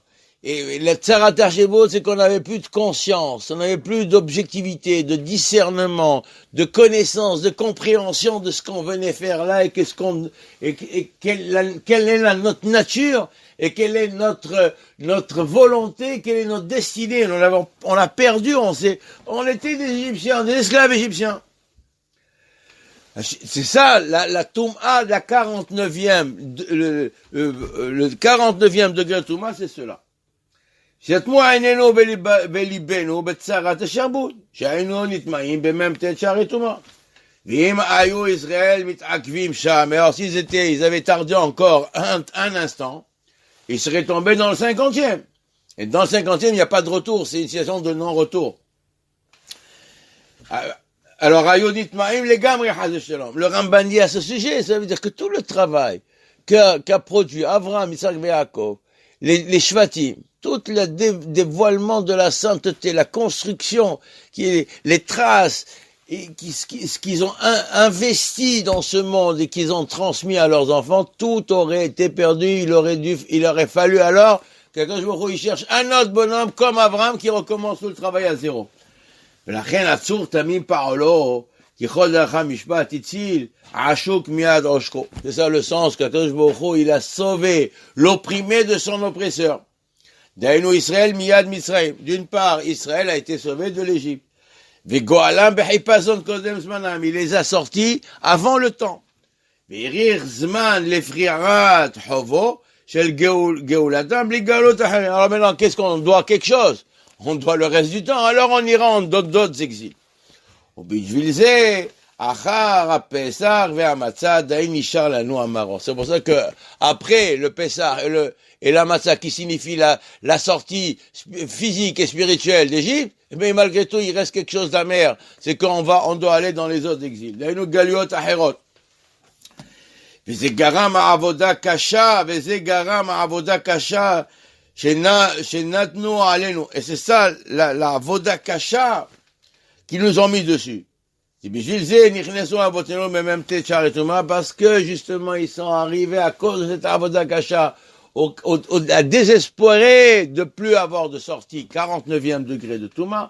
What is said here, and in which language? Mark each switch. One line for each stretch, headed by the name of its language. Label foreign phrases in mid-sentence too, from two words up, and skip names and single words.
French: Et la
Hebrew: צרת השעבוד,
French: c'est qu'on n'avait plus de conscience, on n'avait plus d'objectivité, de discernement, de connaissance, de compréhension de ce qu'on venait faire là et quelle est notre nature et quelle est notre volonté, quelle est notre destinée. On a perdu, on était des Égyptiens, des esclaves égyptiens. C'est ça, la Toum'a, la 49e, le 49e degré de Toum'a, c'est cela.
Hebrew: שיתמו עינינו בליבנו בצרת השעבוד, שהיינו נטמעים במ"ט שערי טומאה. ואם היו ישראל מתעכבים שם,
French: alors ils avaient tardé encore un instant, ils seraient tombés dans le 50e. Et dans le 50e, il n'y a pas de retour, c'est une situation de non-retour. Alors, le Ramban dit à ce sujet, ça veut dire que tout le travail qu'a produit Avraham, Yitzhak et Yaakov, les Shvatim, tout le dévoilement de la sainteté, la construction, les traces, ce qu'ils ont investi dans ce monde et qu'ils ont transmis à leurs enfants, tout aurait été perdu, il aurait fallu alors que quand il cherche un autre bonhomme comme Abraham qui recommence tout le travail à zéro.
Hebrew: ולכן עצור תמים פעולו, ככל דרך המשפט הציל, עשוק מיד עושקו.
French: C'est ça le sens qu'
Hebrew: הקדוש ברוך הוא,
French: il a sauvé l'opprimé de son oppresseur.
Hebrew: דהיינו Israël מיד מצרים.
French: D'une part, Israël a été sauvé de l'Égypte.
Hebrew: וגואלם בחיפזון קודם זמנם.
French: Il les a sortis avant le temps.
Hebrew: והאריך זמן לפריעת חובו של גאולתם בלי גאולות אחרים.
French: Alors maintenant, qu'est-ce qu'on doit? Quelque chose. On doit le reste du temps, alors on ira en d'autres exils. C'est pour ça que après le Pessah et la Matzah qui signifie la sortie physique et spirituelle d'Égypte, mais malgré tout il reste quelque chose d'amer, c'est qu'on doit aller dans les autres exils.
Hebrew: וזה גרם העבודה קשה, וזה גרם העבודה קשה שנתנו עלינו.
French: Et c'est ça, la
Hebrew: עבודה קשה
French: qu'ils nous ont mis dessus. Parce que justement ils sont arrivés à cause de cette
Hebrew: עבודה קשה
French: à désespérer de plus avoir de sortie, 49e degré de Touma.